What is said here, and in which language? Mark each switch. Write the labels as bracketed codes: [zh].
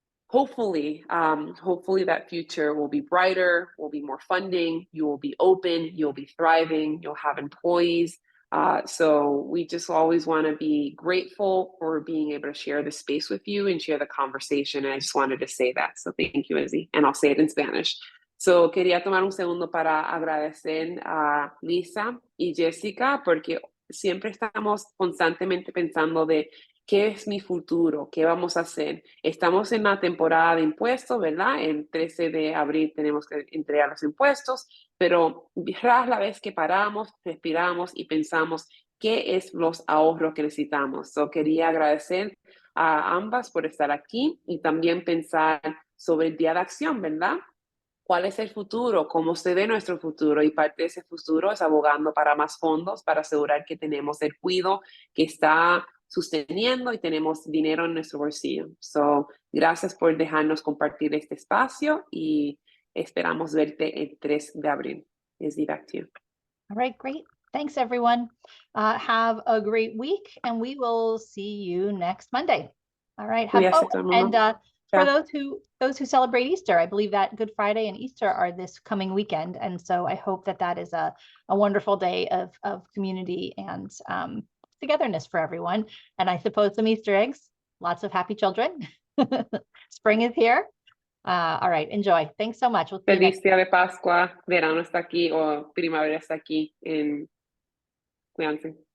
[en] Hopefully that future will be brighter, will be more funding, you will be open, you'll be thriving, you'll have employees. So we just always want to be grateful for being able to share the space with you and share the conversation. And I just wanted to say that. So thank you, Izzy. And I'll say it in Spanish. [es] So quería tomar un segundo para agradecer a Lisa y Jessica, porque siempre estamos constantemente pensando de ¿qué es mi futuro? ¿Qué vamos a hacer? Estamos en la temporada de impuestos, ¿verdad? El 13 de abril tenemos que entregar los impuestos, pero tras la vez que paramos, respiramos y pensamos qué es los ahorros que necesitamos. So, quería agradecer a ambas por estar aquí y también pensar sobre el Día de Acción, ¿verdad? ¿Cuál es el futuro? ¿Cómo se ve nuestro futuro? Y parte de ese futuro es abogando para más fondos, para asegurar que tenemos el cuidado que está sosteniendo y tenemos dinero en nuestro bolsillo. So, gracias por dejarnos compartir este espacio y esperamos verte el 3 de abril. [en] Izzy, back to you. All right, great. Thanks, everyone. Have a great week, and we will see you next Monday. All right. [es] Cuídate, todo el mundo. [en] And for Yeah. those who celebrate Easter, I believe that Good Friday and Easter are this coming weekend, and so I hope that is a wonderful day of community and togetherness for everyone. And I suppose some Easter eggs, lots of happy children. Spring is here. All right, enjoy. Thanks so much. We'll see you [es] Feliz [en] next [es] día de Pascua, verano está aquí o primavera está aquí. Cuídense.